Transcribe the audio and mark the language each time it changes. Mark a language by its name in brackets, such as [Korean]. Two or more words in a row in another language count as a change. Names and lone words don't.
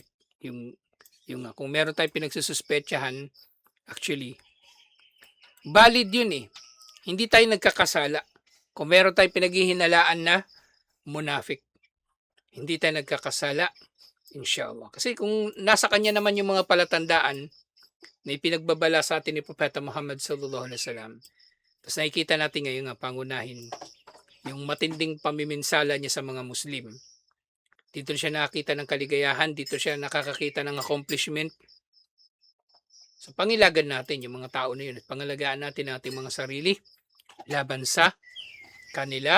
[Filipino] Kung meron tayong pinagsususpetsahan, actually, valid yun Hindi tayo nagkakasala. Kung meron tayong pinaghihinalaan na munafik, hindi tayo nagkakasala, inshallah. Kasi kung nasa kanya naman yung mga palatandaan na ipinagbabala sa atin ni Propeta Muhammad [Arabic] صلى الله عليه وسلم, [Filipino] tapos nakikita natin ngayon nga pangunahin yung matinding pamiminsala niya sa mga Muslim. Dito siya nakakita ng kaligayahan, dito siya nakakakita ng accomplishment. So pangilagan natin yung mga tao na yun at pangalagaan natin ang ating mga sarili laban sa kanila.